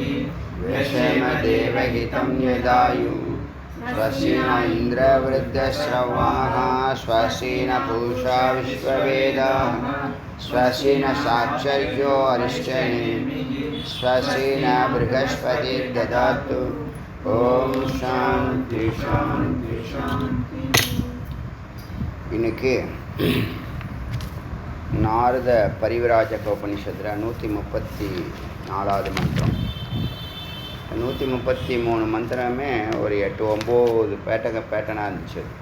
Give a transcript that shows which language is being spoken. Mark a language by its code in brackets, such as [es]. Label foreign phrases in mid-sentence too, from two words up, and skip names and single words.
[sa] व्यशेम देवहितं यदायुः स्वस्ति न इन्द्रवृद्धश्रवाः स्वस्ति न पूषा विश्ववेदाः स्वस्ति न साक्षर्यो अरिष्टनेमिः स्वस्ति न बृहस्पतिर्दधातु। ओम शांति शांति शांति। [ta] இன்னைக்கு நாரத பரிவிராஜக உபனிஷத்தில் 134வது மந்திரம். 133 மந்திரமே ஒரு 8-9 பேட்டனாக இருந்துச்சு.